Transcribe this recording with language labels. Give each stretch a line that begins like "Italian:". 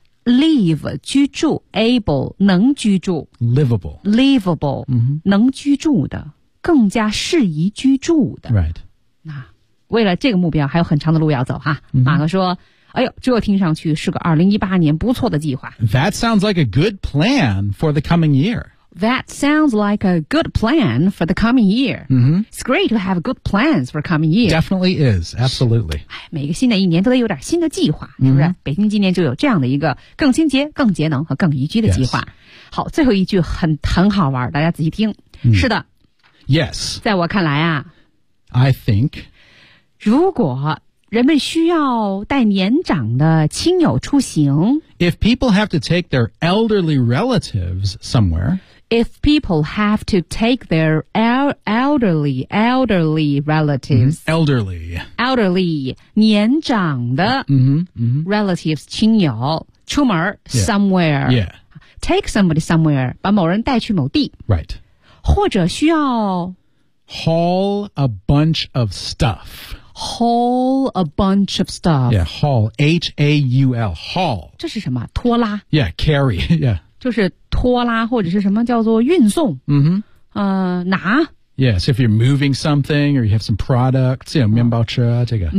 Chinese: Live 居住 Able 能居住
English: Livable、mm-hmm.
Chinese: 能居住的更加适宜居住的
English: Right
Chinese: 那为了这个目标还有很长的路要走哈、 mm-hmm. 马克说哎呦这听上去是个2018年不错的计划
English: That sounds like a good plan for the coming year That sounds like a good plan for the coming year. Mm-hmm. It's great to have good plans for the coming year. Definitely is. Absolutely.
Chinese: 每个新的一年都得有点新的计划、 mm-hmm. 是不是北京今年就有这样的一个更清洁更节能和更宜居的计划、
English: yes.
Chinese: 好最后一句很好玩大家仔细听、 mm. 是的
English: Yes.
Chinese: 在我看来啊
English: I think
Chinese: 如果人们需要带年长的亲友出行
English: If people have to take their elderly relatives somewhere If people have to take their elderly relatives,、 mm-hmm. elderly, elderly,
Chinese: 年长的
English: relatives,
Chinese: 亲友出门
English: somewhere, yeah. take somebody somewhere,
Chinese: 把某人带去某地
English: right,
Chinese: 或者需要
English: haul a bunch of stuff, haul a bunch of stuff, yeah, haul, H-A-U-L, haul,
Chinese: 这是什么拖拉
English: yeah, carry, yeah.
Chinese: 就是拖拉或者是什么叫做运送、 mm-hmm. 拿
English: Yes, if you're moving something or you have some products, you know,
Chinese: 面包车这个